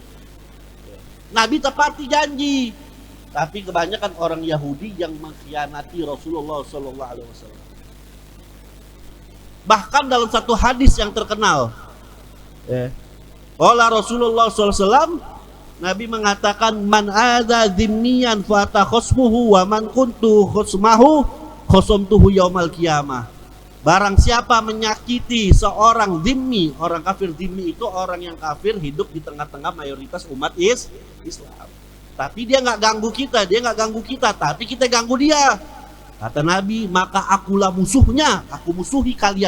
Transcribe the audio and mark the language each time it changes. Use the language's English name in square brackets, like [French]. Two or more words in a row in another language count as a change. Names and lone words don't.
[Indonesian] Nabi tepati janji, tapi kebanyakan orang Yahudi yang mengkhianati Rasulullah SAW. Bahkan dalam satu hadis yang terkenal, oleh Rasulullah SAW, Nabi mengatakan, [Arabic] من آذى ذميا فخصمه ومن كنت خصمه خصمته يوم القيامة. [Indonesian] Barang siapa menyakiti seorang zimmi, orang kafir. Zimmi itu orang yang kafir hidup di tengah-tengah mayoritas umat Islam. Tapi dia nggak ganggu kita, tapi kita ganggu dia. Kata Nabi, maka akulah musuhnya, aku musuhi kalian.